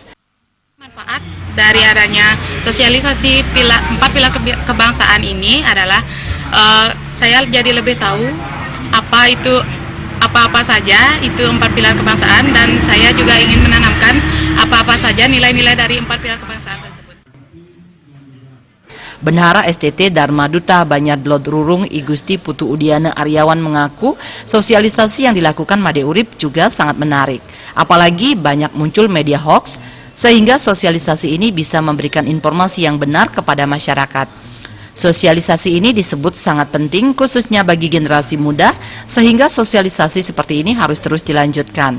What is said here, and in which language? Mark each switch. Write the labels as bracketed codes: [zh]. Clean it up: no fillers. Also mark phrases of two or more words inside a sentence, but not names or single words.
[id] Manfaat dari adanya sosialisasi 4 pilar kebangsaan ini adalah saya jadi lebih tahu apa-apa saja itu 4 pilar kebangsaan, dan saya juga ingin menanamkan apa-apa saja nilai-nilai dari 4 pilar kebangsaan tersebut. Bendahara STT Dharma Duta Banjar Delot Rurung I Gusti Putu Udiana Aryawan mengaku sosialisasi yang dilakukan Imade Urip juga sangat menarik. Apalagi banyak muncul media hoax sehingga sosialisasi ini bisa memberikan informasi yang benar kepada masyarakat. Sosialisasi ini disebut sangat penting khususnya bagi generasi muda sehingga sosialisasi seperti ini harus terus dilanjutkan.